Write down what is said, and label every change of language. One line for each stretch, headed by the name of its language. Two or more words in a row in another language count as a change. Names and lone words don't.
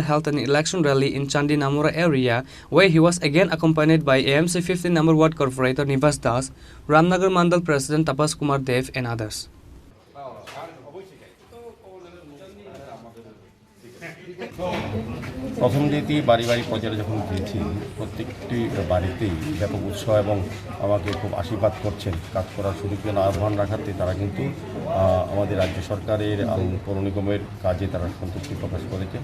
English: held an election rally in Chandi Namura area, where he was again accompanied by AMC 15 number ward corporator Nivas Das, Ramnagar Mandal President Tapas Kumar Dev and others.
Bangla: প্রথম যেটি বাড়ি বাড়ি পর্যায়ে যখন গিয়েছি প্রত্যেকটি বাড়িতেই ব্যাপক উৎসাহ এবং আমাকে খুব আশীর্বাদ করছেন কাজ করার সুযোগ যেন আহ্বান রাখাতে তারা কিন্তু আমাদের রাজ্য সরকারের পৌর নিগমের কাজে তারা সন্তুষ্টি প্রকাশ করেছে।